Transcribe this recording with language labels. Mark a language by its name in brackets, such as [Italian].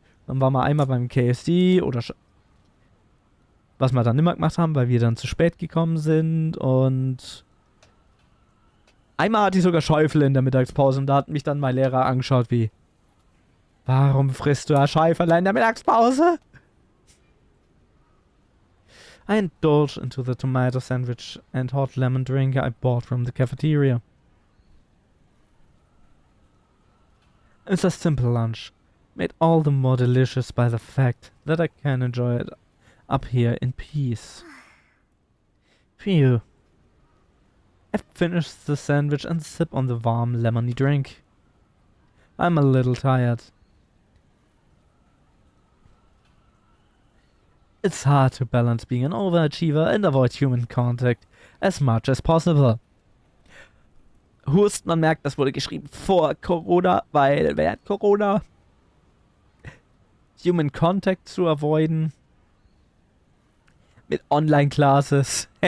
[German] Dann waren wir einmal beim KFC oder was wir dann immer gemacht haben, weil wir dann zu spät gekommen sind. Und einmal hatte ich sogar Schäufel in der Mittagspause und da hat mich dann mein Lehrer angeschaut wie: Warum frisst du ein Schäufel in der Mittagspause? [English] I indulged into the tomato sandwich and hot lemon drink I bought from the cafeteria. It's a simple lunch, made all the more delicious by the fact that I can enjoy it up here in peace. Phew. I finish the sandwich and sip on the warm lemony drink. I'm a little tired. It's hard to balance being an overachiever and avoid human contact as much as possible. [German] Hust, man merkt, das wurde geschrieben vor Corona, weil während Corona Human Contact zu avoiden mit Online-Classes.